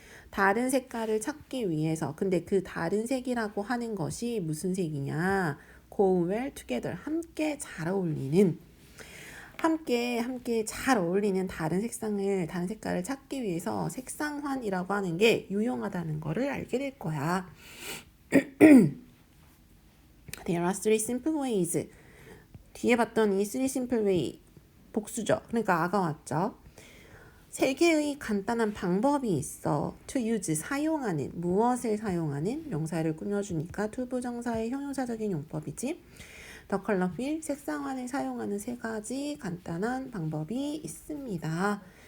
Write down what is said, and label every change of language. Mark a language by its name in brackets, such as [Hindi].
[Korean] 다른 색깔을 찾기 위해서. 근데 그 다른 색이라고 하는 것이 무슨 색이냐? [English] go well together. [Korean] 함께 잘 어울리는 함께 잘 어울리는 다른 색깔을 찾기 위해서 색상환이라고 하는 게 유용하다는 거를 알게 될 거야. [English] There are three simple ways. [Korean] 뒤에 봤던 이 [English] three simple way [Korean] 복수죠. 그러니까 아가 왔죠. 세 개의 간단한 방법이 있어. [English] to use [Korean] 사용하는 무엇을 사용하는 명사를 꾸며주니까 to 부정사의 형용사적인 용법이지. 더 컬러 휠 색상환을 사용하는 세 가지 간단한 방법이 있습니다.